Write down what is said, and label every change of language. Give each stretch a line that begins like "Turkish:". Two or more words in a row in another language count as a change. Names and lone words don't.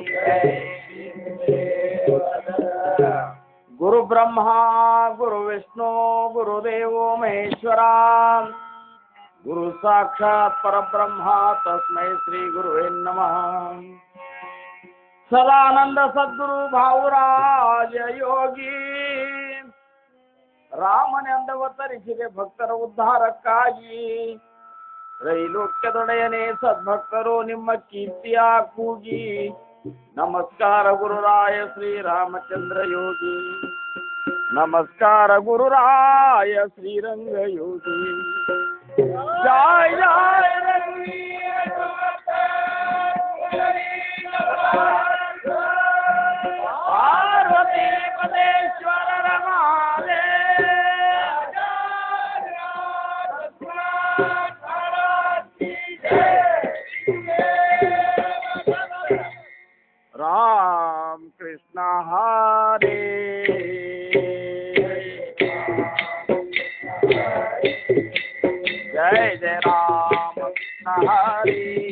Sanskrit: गुरु ब्रह्मा गुरु विष्णु गुरुदेवो महेश्वरा गुरु साक्षात् परब्रह्मा तस्मै श्री गुरुवे नमः।
Kannada: ಸದಾನಂದ ಸದ್ಗುರು ಭಾವರಾಜ ಯೋಗಿ ರಾಮನೆಂದವತರಿಸಿದೆ ಭಕ್ತರ ಉದ್ಧಾರಕ್ಕಾಗಿ ತ್ರೈಲೋಕ್ಯದೊಡೆಯನೇ ಸದ್ಭಕ್ತರು ನಿಮ್ಮ ಕೀರ್ತಿಯ ಕೂಗಿ ನಮಸ್ಕಾರ ಗುರುರಾಯ ಶ್ರೀರಾಮಚಂದ್ರ ಯೋಗಿ ನಮಸ್ಕಾರ ಗುರುರಾಯ ಶ್ರೀರಂಗ ಯೋಗಿ
Sanskrit: ಜಯ ಜಯ ಪಾರ್ವತಿ ಪದೇಶ್ವರ ರಮಾಲೆ राम कृष्ण हरे जय जय राम कृष्ण हरे